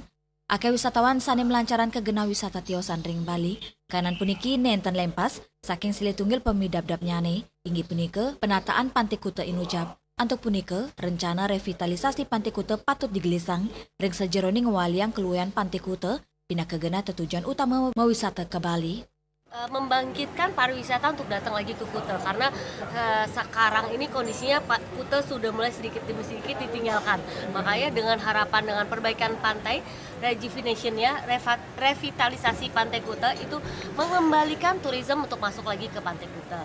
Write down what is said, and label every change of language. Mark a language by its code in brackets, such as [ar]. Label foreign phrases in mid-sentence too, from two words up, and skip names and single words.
[ban] Ake wisatawan sane melancaran ke gena wisata tiosan ring Bali, kanan puniki nenten lempas, saking silih tunggil pemidap-dap nyane, inggih punike penataan Pantai Kuta inucap. Antuk punike, [id] rencana revitalisasi [ban] Pantai Kuta patut digelisang, ring sejeroning waliang keluyan Pantai Kuta, pindah ke gena tujuan utama mewisata ke Bali. [id] Membangkitkan pariwisata untuk datang lagi ke Kuta karena sekarang ini kondisinya Kuta sudah mulai sedikit demi sedikit ditinggalkan. Makanya dengan harapan dengan perbaikan pantai, rejuvenation-nya, revitalisasi Pantai Kuta itu mengembalikan turisme untuk masuk lagi ke Pantai Kuta.